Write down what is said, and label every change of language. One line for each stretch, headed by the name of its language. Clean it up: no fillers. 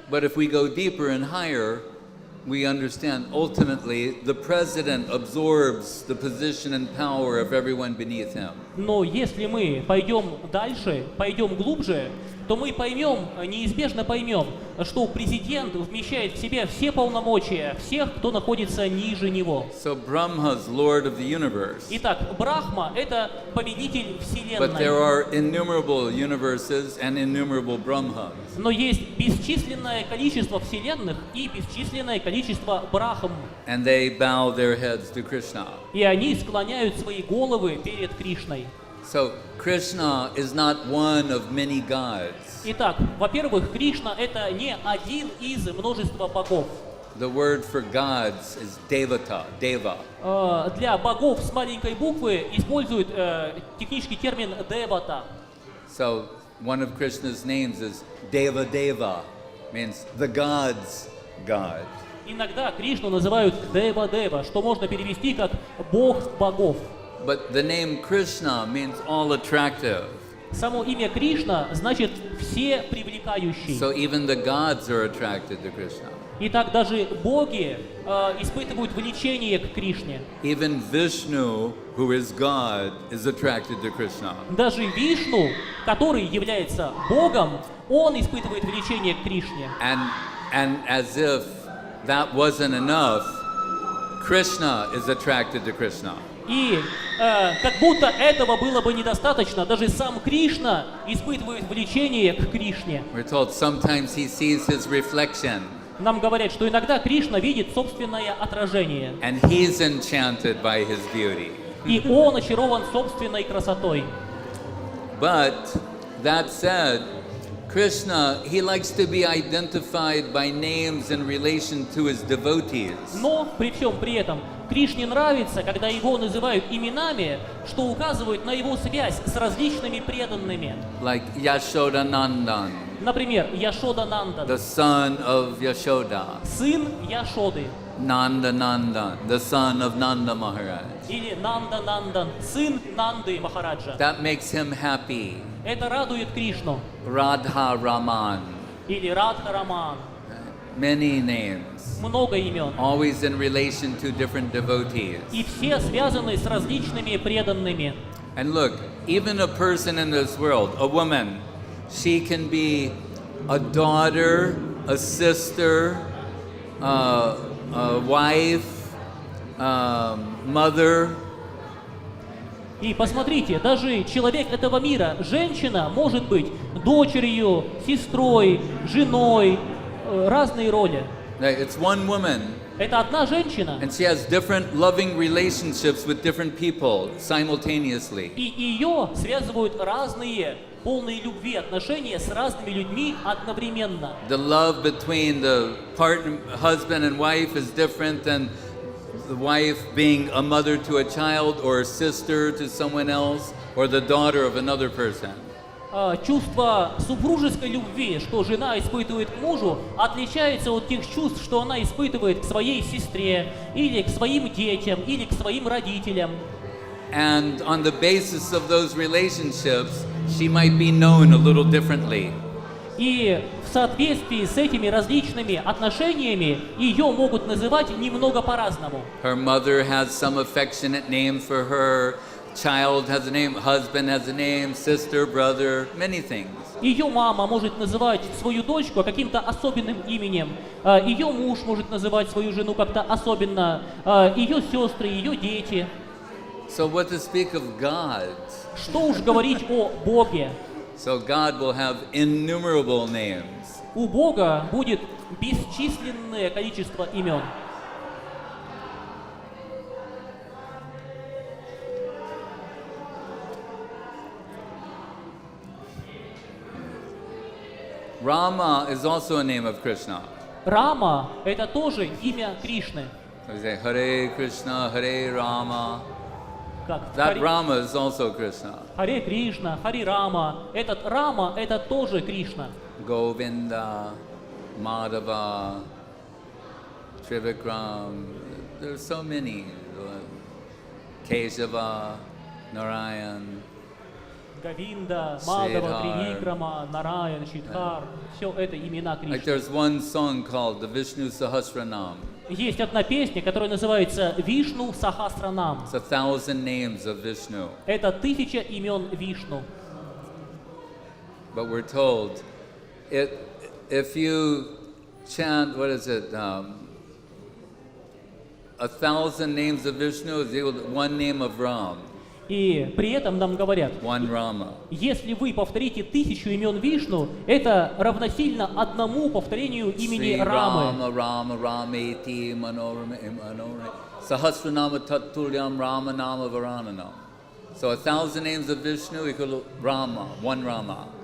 English: But if we go deeper and higher, we understand ultimately the president absorbs the position and power of everyone beneath him.
Russian: Но если мы пойдем дальше, пойдем глубже, то мы неизбежно поймем, что президент вмещает в себе все полномочия всех, кто находится ниже него.
English: So Brahma's Lord of the universe.
Russian: Итак, Брахма — это повелитель
English: But there are innumerable universes and innumerable Brahmas.
Russian: Но есть бесчисленное количество вселенных и бесчисленное количество Брахм.
English: And they bow their heads to Krishna.
Russian: И они склоняют свои головы перед Кришной.
English: So Krishna is not one of many gods.
Russian: Итак, во-первых, Кришна — это не один из множества богов.
English: the word for gods is devata, deva.
Russian: Для богов с маленькой буквы используют технический термин девата.
English: So one of Krishna's names is Deva Deva, means the gods' God.
Russian: Иногда Кришну называют Дева-Дева, что можно перевести как бог богов.
English: But the name Krishna means all attractive.
Russian: Само имя Кришна значит все привлекающий.
English: So even the gods are attracted to Krishna.
Russian: Итак, даже боги испытывают влечение к Кришне.
English: Even Vishnu, who is God, is attracted to Krishna.
Russian: Даже Вишну, который является богом, он испытывает влечение к Кришне.
English: And as if that wasn't enough, Krishna is attracted to Krishna.
Russian: И как будто этого было бы недостаточно, даже сам Кришна испытывает влечение к Кришне.
English: We're told sometimes he sees his reflection.
Russian: Нам говорят, что иногда Кришна видит собственное отражение.
English: And he's enchanted by his beauty.
Russian: И он очарован собственной красотой.
English: But that said, Krishna, he likes to be identified by names in relation to his devotees.
Russian: Но при всем при этом Кришне нравится, когда его называют именами, что указывает на его связь с различными преданными.
English: Like Yashodanandan,
Russian: Например, Яшода-нандан,
English: the son of Yashoda.
Russian: сын Яшоды,
English: Nandanandan, the son of Nanda Maharaj.
Russian: или Нанда-нандан, сын Нанды Махараджа.
English: That makes him happy.
Russian: Это радует Кришну.
English: Radha Raman,
Russian: Или Радха-раман.
English: many names,
Russian: Много имен.
English: always in relation to different devotees.
Russian: И все связаны с различными преданными.
English: And look, even a person in this world, a woman, she can be a daughter, a sister, a wife, mother.
Russian: И посмотрите, даже человек этого мира, женщина, может быть дочерью, сестрой, женой, разные роли.
English: It's one woman,
Russian: Это одна женщина,
English: and she has different loving relationships with different people simultaneously.
Russian: и ее связывают разные, полные любви отношения с разными людьми одновременно.
English: The love between the partner, husband and wife is different than the wife being a mother to a child or a sister to someone else or the daughter of another person.
Russian: Чувство супружеской любви, что жена испытывает к мужу, отличается от тех чувств, что она испытывает к своей сестре, или к своим детям, или к своим родителям.
English: And on the basis of those relationships, she might be known a little differently.
Russian: И в соответствии с этими различными отношениями ее могут называть немного по-разному.
English: Her mother has some affectionate name for her, child has a name, husband has a name, sister, brother, many things.
Russian: Ее мама может называть свою дочку каким-то особенным именем, ее муж может называть свою жену как-то особенно, ее сестры, ее дети.
English: So what to speak of God?
Russian: Что уж говорить о Боге.
English: So God will have innumerable names.
Russian: У Бога будет бесчисленное количество имен.
English: Rama is also a name of Krishna.
Russian: Рама – это тоже имя Кришны.
English: So we say Hare Krishna, Hare Rama.
Russian: Как?
English: That Rama is also Krishna.
Russian: Харе Кришна, Хари Рама. Этот Рама – это тоже Кришна.
English: Govinda, Madhava, Trivikram. There's so many. Keshava, Narayan.
Russian: Говинда, Мадава, Сридхар. Тривикрама, Нараян, Шидхар. Все это имена
English: Like
Russian: Кришны.
English: there's one song called the Vishnu Sahasranam.
Russian: Есть одна песня, которая называется «Вишну Сахасранам».
English: It's 1,000 names of Vishnu.
Russian: Это 1000 имен Вишну.
English: But we're told, if you chant, what is it, 1,000 names of Vishnu is equal to one name of Ram,
Russian: И при этом нам говорят,
English: one Rama.
Russian: если вы повторите 1000 имен Вишну, это равносильно одному повторению имени
English: Sri
Russian: Рамы.
Sanskrit: Rama, Rama, Rameti, Manorama, Sahasranama Tatulyam Rama Nama Varananam.
English: So 1,000 names of Vishnu equal to Rama, one Rama.